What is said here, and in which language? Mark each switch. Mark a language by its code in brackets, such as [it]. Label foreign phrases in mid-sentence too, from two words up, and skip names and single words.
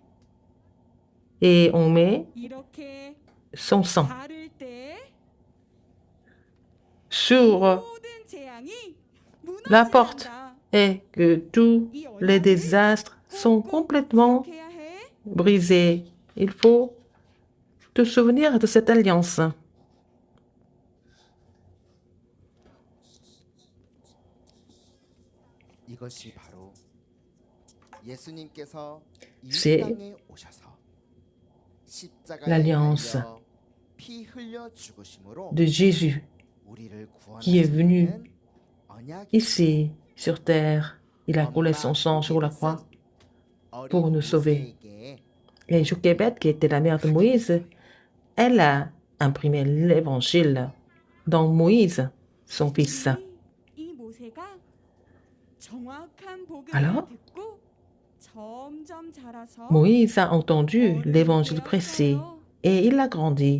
[fr] Et on met son sang sur la porte et que tous les désastres sont complètement brisés. Il faut te souvenir de cette alliance. [ko] 이것이 바로 예수님께서 이 [fr] C'est [ko] 땅에 오셔서 십자가에 [fr] l'alliance [ko] 달려 피 흘려 죽으심으로 [fr] de Jésus [ko] 우리를 [fr] qui est venu [ko] 구원하시는 언약이 [fr] ici sur terre. Il a coulé son sang sur la croix pour nous sauver. Et Jochebed, qui était la mère de Moïse, elle a imprimé l'évangile dans Moïse, son fils. Alors, Moïse a entendu l'évangile prêché et il a grandi.